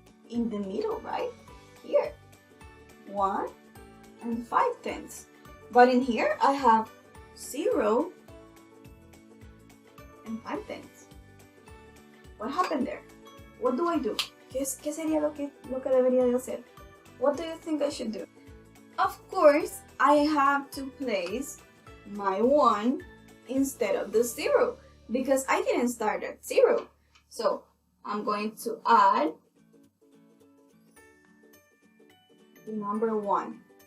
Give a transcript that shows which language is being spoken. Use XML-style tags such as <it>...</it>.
<en>In the middle, right? Here. 1 and 5 tenths. But in here I have 0 and 5 tenths. What happened there? What do I do?</en> <es>¿Qué sería lo que debería de hacer?</es> <en>What do you think I should do? Of course, I have to place my 1 instead of the 0 because I didn't start at 0. So I'm going to add the number 1.</en>